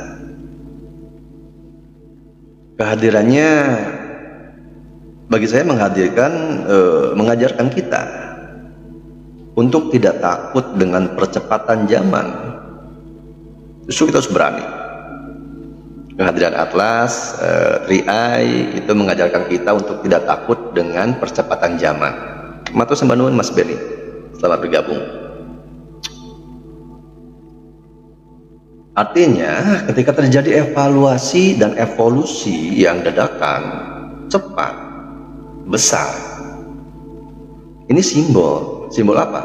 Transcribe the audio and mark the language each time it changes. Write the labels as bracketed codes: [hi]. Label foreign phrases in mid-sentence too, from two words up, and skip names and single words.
[id] Kehadirannya bagi saya mengajarkan kita untuk tidak takut dengan percepatan zaman. Justru kita harus berani. Kehadiran Atlas, Three Eye itu mengajarkan kita untuk tidak takut dengan percepatan zaman. [jv] Matur sembah nuwun [id] Mas Benny, selamat bergabung. Artinya ketika terjadi evaluasi dan evolusi yang dadakan, cepat, besar, ini simbol apa?